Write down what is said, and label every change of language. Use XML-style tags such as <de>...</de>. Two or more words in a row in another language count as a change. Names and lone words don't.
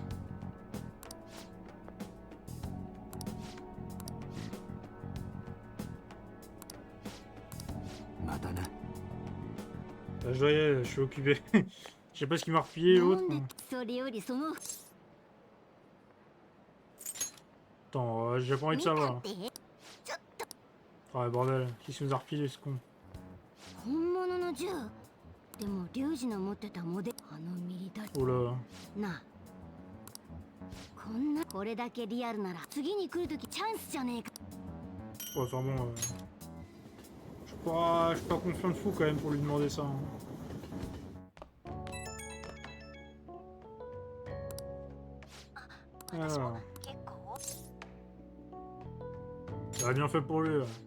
<fr>Je dois y aller, je suis occupé. Je sais pas ce qui m'a replié</fr> <ja>な</ja> <fr>l'autre.</fr> <ja>んでそれよりその</ja> <fr>Attends, j'ai pas envie de</fr> <ja>見た</ja> <fr>savoir.</fr> <ja>ってちょっと</ja> <fr>Ah bordel, qui se nous a repilé ce con.</fr> <ja>本物の銃でもリュウジの持ってたモデルあのミリタリ</ja> <fr>Oh là.</fr> <ja>ーなあこんなこれだけリアルなら次に来るときチャンスじゃねえか</ja> <fr>Ouais, enfin bon. Je suis pas confiant de fou quand même pour lui demander ça. Hein. Alors. Ça a bien fait pour lui. Là.</fr>